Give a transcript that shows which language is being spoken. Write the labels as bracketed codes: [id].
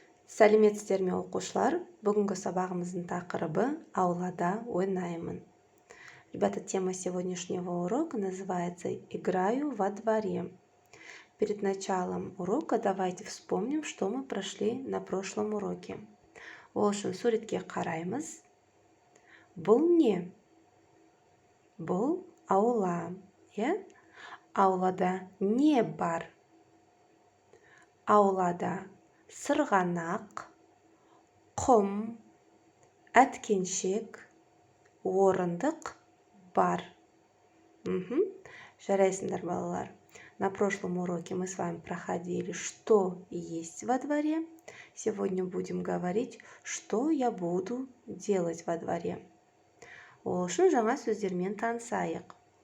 [kk] Сәлеметсіздер ме оқушылар? Бүгінгі сабағымыздың тақырыбы «Аулада ойнаймын». [ru] Ребята, тема сегодняшнего урока называется «Играю во дворе». Перед началом урока давайте вспомним, что мы прошли на прошлом уроке. [kk] Ол үшін суретке қараймыз. Бұл не? Бұл аула. Аулада не бар? Аулада сырғанақ, құм, әткеншек, орындық бар. Жарайсыңдар, балалар. [ru] На прошлом уроке мы с вами проходили, что есть во дворе. Сегодня будем говорить, что я буду делать во дворе. [kk] Ол үшін жаңа сөздермен танысайық.